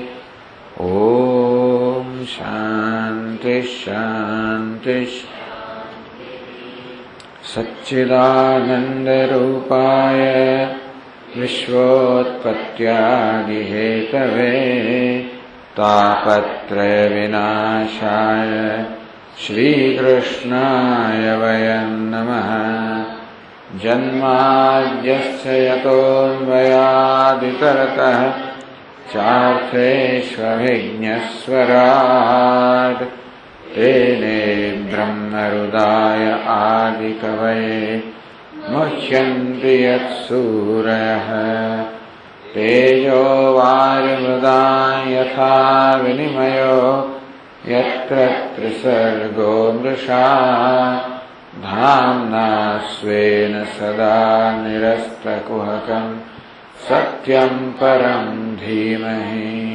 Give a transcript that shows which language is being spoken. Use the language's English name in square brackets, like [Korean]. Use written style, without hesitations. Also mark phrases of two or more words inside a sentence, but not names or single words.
[Sanskrit] ઓમ શાંતિ શાંતિ સચ્ચિદાનંદરૂપાય વિશ્વોત્પત્યાદિહેતવે તાપત્રય વિનાશાય શ્રીકૃષ્ણાય વયં નમઃ. જન્માદ્યસ્ય યતોન્વયાદિતરતઃ ચાર્થેष्वभिज्ञस्वराट् तेने ब्रह्महृदाय आदिकवये मुह्यन्ति यत्सूरयः. तेजो वारिमृदां यथा विनिमयो यत्र त्रिसर्गो मृषा धाम्ना स्वेन सदा निरस्तकुहकं सत्यं परं धीमहि.